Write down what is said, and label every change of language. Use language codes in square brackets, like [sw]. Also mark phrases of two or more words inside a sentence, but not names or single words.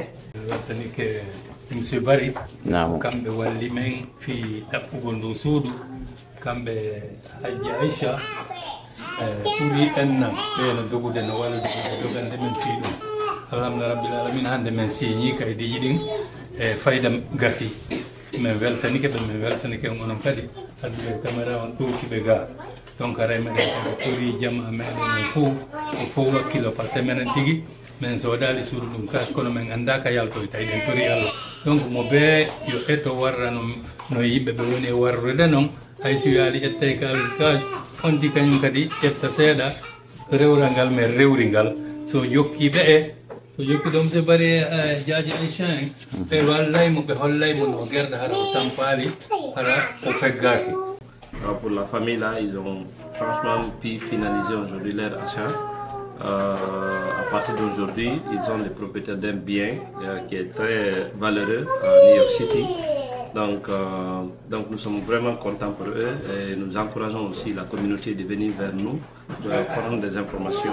[ff] weltani ke monsieur Bari kamɓe walli men fi ɗaɓɓugol ndu suudu kamɓe Hadji Aïcha ɓuri enna ɓeeno dogude no wallude dogande men fi ɗum [ar] alhamdulillah rabbil alamin [ff] hande men signi kaydiji ɗin e fayda gasi min weltanike ɓe min weltanike onon kadi adduɓe caméra on ɗowkiɓe ga donc aray meɗen koɓe ɓuri jamma meɗen fof o fof wakkilo [fr] par ce que [ff] minen tigui min soodali suudu ɗum kas kono min anda ka yaltoyta eɗen tori Allah donc mo ɓe yo hetto warra no yimɓe ɓe woni e warrude noon hay si yaali ƴette kalis on di kañum kadi ƴetta seeɗa rewral ngal men rewri ngal so jokkiɓe so jokki ɗo monsieur Bari Diadji Aïcha en ɓe wallaymo ɓe hollaymo no guerɗa hara o tampali hara o feggaki. [fr] Pour la famille là, ils ont franchement pu finaliser aujourd'hui leur achat. À partir d'aujourd'hui, ils ont les propriétaires d'un bien qui est très valeureux à New York City. Donc nous sommes vraiment contents pour eux et nous encourageons aussi la communauté de venir vers nous, de prendre des informations.